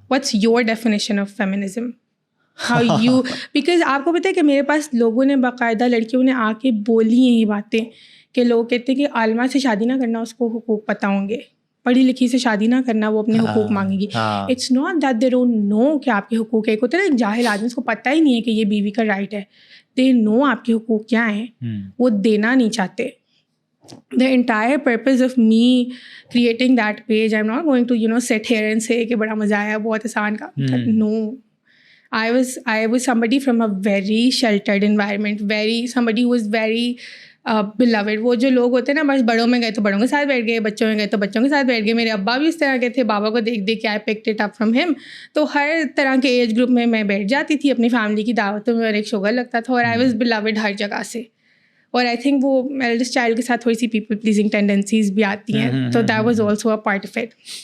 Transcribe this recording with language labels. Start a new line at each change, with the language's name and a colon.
English: what's your definition of feminism, how you, because
Urdu: آپ کو پتہ ہے کہ میرے پاس لوگوں نے باقاعدہ لڑکیوں نے آ کے بولی ہیں یہ باتیں کہ لوگ کہتے ہیں کہ عالمہ سے شادی نہ کرنا, اس کو حقوق پتہ ہوں گے, پڑھی لکھی سے شادی نہ کرنا, وہ اپنے حقوق مانگے گی.
English: it's not that they don't know
Urdu: کہ آپ کے حقوق ایک ہوتے ہیں نا, ایک جاہل آدمی اس کو پتہ ہی نہیں ہے کہ یہ بیوی کا رائٹ ہے.
English: they know
Urdu: آپ کے حقوق کیا ہیں, وہ دینا نہیں چاہتے.
English: The entire purpose of me creating that page, I'm not going to sit here and say
Urdu: کہ بڑا مزہ آیا, بہت آسان کا.
English: No, I was somebody from a very sheltered environment, somebody who was very beloved.
Urdu: وہ جو لوگ ہوتے ہیں نا, بس بڑوں میں گئے تو بڑوں کے ساتھ بیٹھ گئے, بچوں میں گئے تو بچوں کے ساتھ بیٹھ گئے. میرے ابا بھی اس طرح کے تھے, بابا کو دیکھ دیکھ کے
English: I picked it up from him.
Urdu: تو ہر طرح کے ایج گروپ میں بیٹھ جاتی تھی اپنی فیملی کی دعوتوں میں, اور ایک شوگر لگتا تھا, اور
English: I was beloved
Urdu: ہر جگہ سے. اور
English: I think
Urdu: وہ ایلڈسٹ چائلڈ کے ساتھ تھوڑی سی پیپل پلیزنگ ٹینڈنسیز بھی آتی ہیں, تو
English: That was also a part of it.